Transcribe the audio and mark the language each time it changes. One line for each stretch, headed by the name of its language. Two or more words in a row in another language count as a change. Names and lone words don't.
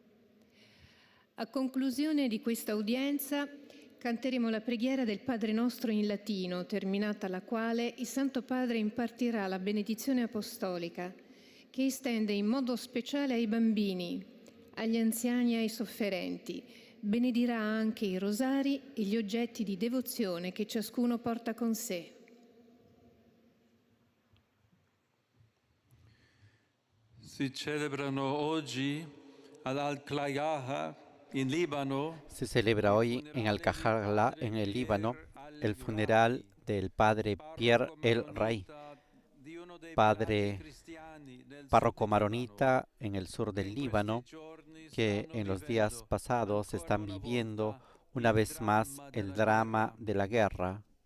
Italian: A conclusione di questa udienza, Canteremo la preghiera del Padre nostro in latino, terminata la quale il Santo Padre impartirà la benedizione apostolica, che estende in modo speciale ai bambini, agli anziani e ai sofferenti. Benedirà anche i rosari e gli oggetti di devozione che ciascuno porta con sé. Si celebrano oggi ad Al-Klayah,
Spanish: en Líbano. Se celebra hoy en Al-Kajala, en el Líbano, el funeral del padre Pierre El Ray, padre párroco maronita en el sur del Líbano, que en los días pasados están viviendo una vez más el drama de la guerra.